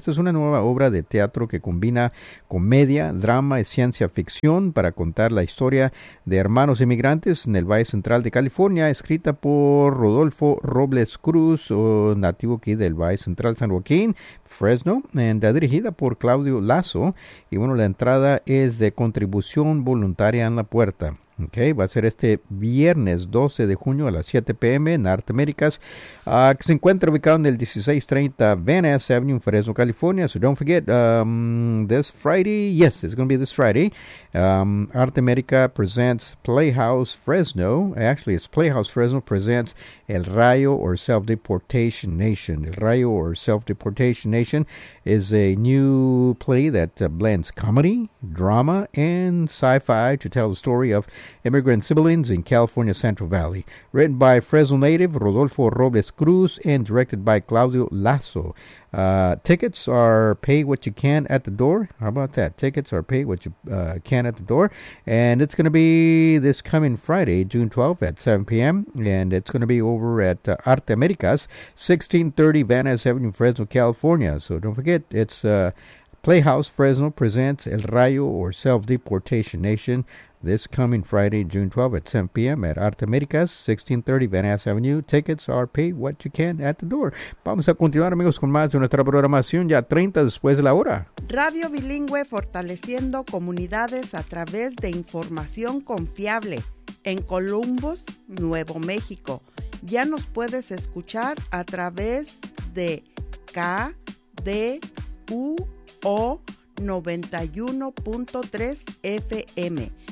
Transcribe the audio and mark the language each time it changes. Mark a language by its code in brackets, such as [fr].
[es] Esta es una nueva obra de teatro que combina comedia, drama y ciencia ficción para contar la historia de hermanos inmigrantes en el Valle Central de California, escrita por Rodolfo Robles Cruz, nativo aquí del Valle Central San Joaquín, Fresno, dirigida por Claudio Lazo. Y bueno, la entrada es de contribución voluntaria en la puerta. Okay, va a ser este viernes 12 de junio a las 7 p.m. en Arte Américas, que se encuentra ubicado en el 1630 Venice Avenue en Fresno, California. [en] So don't forget, this Friday, yes, it's going to be this Friday, Arte América presents Playhouse Fresno. Actually, it's Playhouse Fresno presents El Rayo or Self-Deportation Nation. El Rayo or Self-Deportation Nation is a new play that blends comedy, drama, and sci-fi to tell the story of immigrant siblings in California Central Valley. Written by Fresno native Rodolfo Robles Cruz and directed by Claudio Lazo. Tickets are pay what you can at the door. How about that? Tickets are pay what you can at the door. And it's going to be this coming Friday, June 12th at 7 p.m. And it's going to be over at Arte Americas, 1630 Venice Avenue, Fresno, California. So don't forget, it's Playhouse Fresno presents El Rayo or Self-Deportation Nation this coming Friday, June 12th at 7 p.m. at Arte Americas, 1630 Venice Avenue. Tickets are pay what you can at the door. [es] Vamos a continuar, amigos, con más de nuestra programación ya 30 después de la hora. Radio Bilingüe fortaleciendo comunidades a través de información confiable en Columbus, Nuevo México. Ya nos puedes escuchar a través de KDUO 91.3 FM.